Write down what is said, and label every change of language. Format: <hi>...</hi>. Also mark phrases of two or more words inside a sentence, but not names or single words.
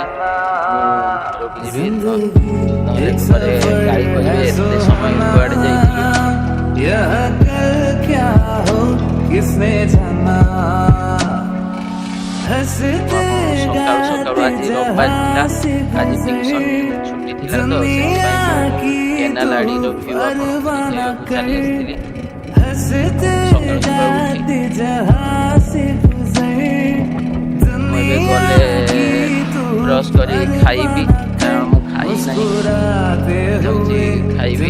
<or>ମୁଁ ଘରକୁ ଯିବି, ନହେଲେ ଘରେ ଗାଳି କରିବେ ଏତେ ସମୟ କୁଆଡ଼େ ଯାଇଥିଲୁ।</or> <hi>यह कल क्या हो किसने जाना हंसते</hi> <or>ସକାଳୁ ସକାଳୁ ଆଜି ରବିବାର ଥିଲା, ଆଜି ଟିଉସନ୍ ଛୁଟି ଥିଲା ତ ସେଥିପାଇଁ କେନାଲ ଆଡ଼ିର ଭିଉ ଆପଣଙ୍କୁ ଦେଖାଇବାକୁ ଚାଲି ଆସିଥିଲି। ସକାଳୁ ସକାଳୁ ଉଠି ମୁଁ ଏବେ ଗଲେ ବ୍ରସ୍ କରି ଖାଇବି, କାରଣ ମୁଁ ଖାଇ ନାହିଁ, ଯାଉଛି ଖାଇବି।</or>